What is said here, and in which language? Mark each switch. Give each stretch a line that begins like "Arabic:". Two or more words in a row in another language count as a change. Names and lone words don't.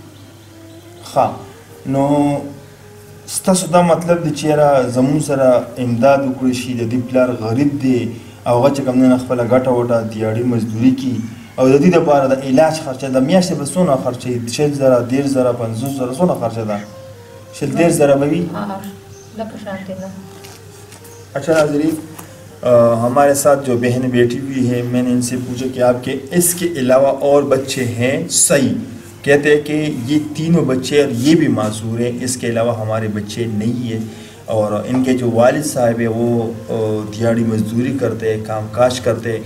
Pashto: ښه نو ستاسو دا مطلب دی چې یاره زمونږ سره امداد وکړی شي. د دې پلار غریب دی او هغه چې کوم دی نه خپله ګټه وټه دیاړي مزدوري کړي او د دې دپاره د علاج خرچه د میاشتې به څونه خرچه وي؟ 60,000 30,000 50,000 څونه خرچه ده؟ 60,000 به وي؟ لکه شانتې نه.
Urdu: اچھا ناظرین ہمارے ساتھ جو بہن بیٹھی ہوئی ہے میں نے ان سے پوچھا کہ آپ کے اس کے علاوہ اور بچے ہیں؟ صحیح کہتے ہیں کہ یہ تینوں بچے اور یہ بھی معذور ہیں. اس کے علاوہ ہمارے بچے نہیں ہیں اور ان کے جو والد صاحب ہیں وہ دیہڑی مزدوری کرتے ہیں کام کاج کرتے ہیں.